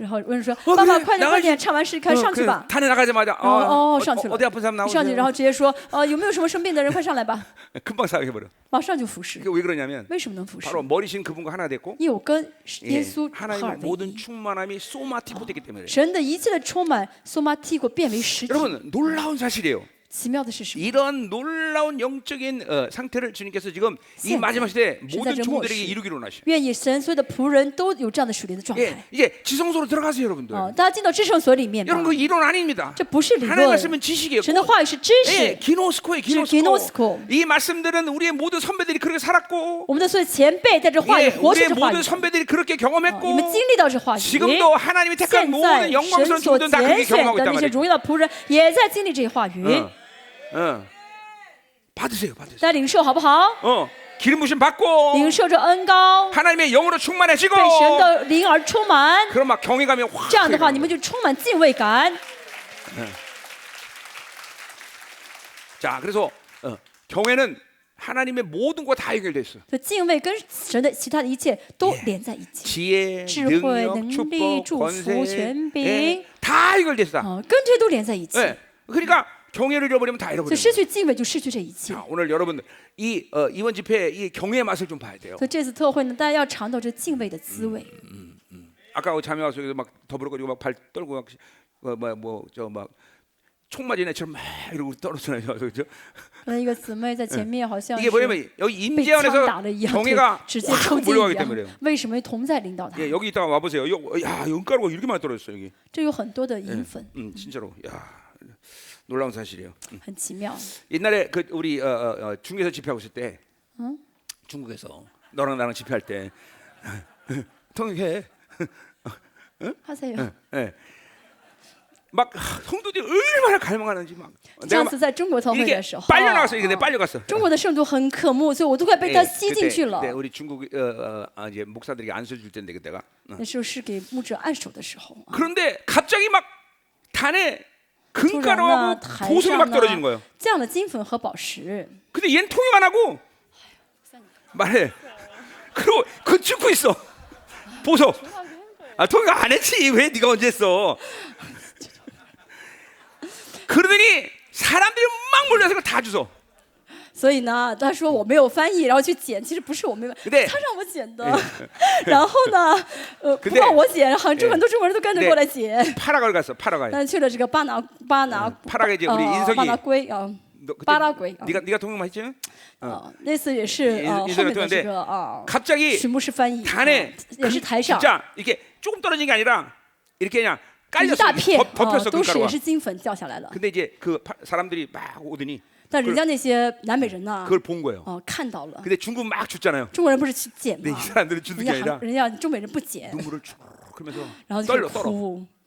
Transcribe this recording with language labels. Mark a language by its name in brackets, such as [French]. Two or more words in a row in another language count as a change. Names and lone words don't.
[Chinese] 然后有人说：“ 哦爸爸，可以快点， [Korean] 나가시 [Chinese] 快点，唱完诗该上去吧。 [Korean] 단에 나가자마자 [Chinese] 然后上去了， [Korean] 어디 아픈 사람 [Chinese] 一上去，然 [Korean] 나오세요. [Chinese] 后直接说：“有没有什么生病的人，快上来吧。 [Korean] 금방 사역해버려. [Chinese] 马上就服侍。 [Korean] 이게 왜 그러냐면 [Chinese] 为什么能服侍？ [Korean] 바로 머리신 그분과 하나 됐고 [Chinese] 因为我跟 [Korean] 예, [Chinese] 耶稣合而 [Korean] 하나님의 [Chinese] 为 [Korean] 모든 [Chinese] 一。 [Korean] 충만함이 소마티코 됐기 때문에 그래요. [Chinese] 神的一切的充满，소마티고变为实体。 [Korean] 여러분 놀라운 사실이에요. [Chinese] 奇妙的是什么？ [Korean] 이런 놀라운 영적인 상태를 주님께서 지금 이 [Chinese] 现在 [Korean] 마지막 시대에 [Chinese] 是在 [Korean] 모든 [Chinese] 这末 [Korean] 종들에게 [Chinese] 世 [Korean] 이루기로 원하셔. [Chinese] 愿意神所有的仆人都有这样的属灵的状 [Korean] 예, [Chinese] 态。 [Korean] 이제 지성소로 들어가세요, 여러분들. [Chinese] 大家进到至圣所里面吧 [Korean] 여러분 。그 이론 아닙니다. [Chinese] 这不是理 [Korean] 하나님 [Chinese] 论， [Korean] 말씀은 지식이에요. [Chinese] 神的话语是知 [Korean] 예, [Chinese] 识。 [Korean] 기노스코에 기노스코. 기노스코. 이 말씀들은 우리의 모든 선배들이 그렇게 살았고, [Chinese] 我们的所有前辈在这话语 [Korean] 예, [Chinese] 活出 [Korean] 우리의 [Chinese] 这话语 [Korean] 모든 ， 선배들이 그렇게 [Chinese] 你们 [Korean] 경험했고, [Chinese] 经历到这话语。 [Korean] 지금도 하나님이 택한 [Chinese] 现 [Korean] 모든 [Chinese] 在 [Korean] 영광스러운 [Chinese] 神所 [Korean] 종들은 다 그렇게 [Chinese] 拣选 [Korean] 경험하고 [Chinese] 的 [Korean] 있단 [Chinese] 那些 [Korean] 말이에요. [Chinese] 荣耀的仆人也在经历这些话语， [Korean] 받으세요. [Chinese] 在领受好不好？ [Korean] 기름 부심 받고 [Chinese] 领受这恩膏， [Korean] 하나님의 영으로 충만해지고, [Chinese] 被神的灵而充满， [Korean] 그럼 막 경외감이 확. [Chinese] 这样的话，你们就充满敬畏感。 [Korean] 자, 그래서 경외는 하나님의 모든 거 다 연결돼 있어. [Chinese] 所以敬畏跟神的其他的一切都连在一起， [Korean] 지혜, [Chinese] 智慧、 [Korean] 능력, [Chinese] 能力、 [Korean] 축복, [Chinese] 祝福、 [Korean] 권세, [Chinese] 权柄 [Korean] 예, ，다 연결돼 있어. 跟这些都连在一起。 예. 그러니까 경외를 잃어버리면 다 [Chinese] 所以 [Korean] 잃어버려. [Chinese] 失去敬畏就失去这一切。 [Korean] 자, 오늘 여러분들 이 이번 집회 이 경외의 맛을 좀 봐야 돼요. [Chinese] 所以这次特会呢，大家要尝到这敬畏的滋味。 [Korean] 아까 그 자매 와서 여기서 막 더불어가지고 막 발 떨고 막뭐저막 총 맞은 애처럼 막 이러고 떨어지나요, 그죠? [Chinese] 可能一个姊妹在前面好像 [Korean] 이게 [Chinese] 是 [Korean] 뭐냐면 여기 [Chinese] 被 [Korean] 임재 [Chinese] 枪打 [Korean] 안에서 [Chinese] 了一样， [Korean] 경외가 [Chinese] 直接 [Korean] 확 [Chinese] 抽筋 [Korean] 몰려가기 [Chinese] 一样 [Korean] 때문에 그래요. 。 [Chinese] 为什么同在领导他？ [Korean] 예, 여기 있다가 와 보세요. 야, 은가루가 이렇게 많이 떨어졌어 여기. [Chinese] 这有很多的银粉， [Korean] 진짜로. 야, 놀라운 사실이에요. [Chinese] 很奇妙。 [Korean] 옛날에 그 우리 중국에서 집회하고 있을 때, 중국에서 너랑 나랑 집회할 때, 통해. 哈塞哟， 예. 막 성도들이 얼마나 갈망하는지 막. [Chinese] 上次在中国特会 [Korean] 이게 [Chinese] 的时候， [Korean] 빨려나갔어. 이게 내가 빨려갔어. [Chinese] 中国的圣徒很渴慕，所以我都快被他吸进去了 [Korean] 그때 。 우리 중국 이제 목사들에게 안수 줄 텐데 그때가. [Chinese] 那时候是给牧者按手的时候， [Korean] 그런데 갑자기 막 단에 [Chinese] 突然呢， [Korean] 금가루하고 [Chinese] 台 [Korean] 보석이 [Chinese] 上 [Korean] 막 떨어지는 [Chinese] 呢 [Korean] 거예요. [Chinese] 降了金粉和宝石， [Korean] 근데 얘는 통역 안 하고 말해. 그리고 그 찍고 있어. 보석. 통역 안 했지. 왜 네가 언제 했어? 그러더니 사람들이 막 몰려서 그걸 다 주워. [Chinese] 所以呢，他说我没有翻译，然后去剪，其实不是我没有， [Korean] 근데 [Chinese] 他让我剪的。然后呢，不光我剪，很多中国人都跟着过来剪。 [Korean] 파라과를 갔어. 파라과에. [Chinese] 但去了这个巴拿 [Korean] 파라과에 이제 우리 인석이 [Chinese] 巴拿圭啊， [Korean] 너 그때 [Chinese] 巴拉圭。 [Korean] 네가 통역만 했지? [Chinese] 那次也是后面的这个 [Korean] 갑자기 [Chinese] 许牧师翻译， [Korean] 단에 [Chinese] 也是台上 [Korean] 진짜 이렇게 조금 떨어진 게 아니라 이렇게 그냥 [Chinese] 一 [Korean] 깔렸어. [Chinese] 大片 [Korean] 덮였어 [Chinese] 都是也 [Korean] 그가루가. [Chinese] 是金粉掉下来了。 [Korean] 근데 이제 그 사람들이 막 오더니 [Chinese] 但人家那些南美人呢， [Korean] 그걸 본 거예요. [Chinese] 看到了。 [Korean] 근데 중국 막 줬잖아요. [Chinese] 中国人不是去捡 [Korean] 근데 [Chinese] 吗 [Korean] 이 ？ 사람들은 주는 게 [Chinese] 人家 [Korean] 아니라 [Chinese] 人家中美人不捡， [Korean] 눈물을 쭉 그러면서 [Chinese] 然后就开始 [Korean] 떨어. [Chinese] 哭。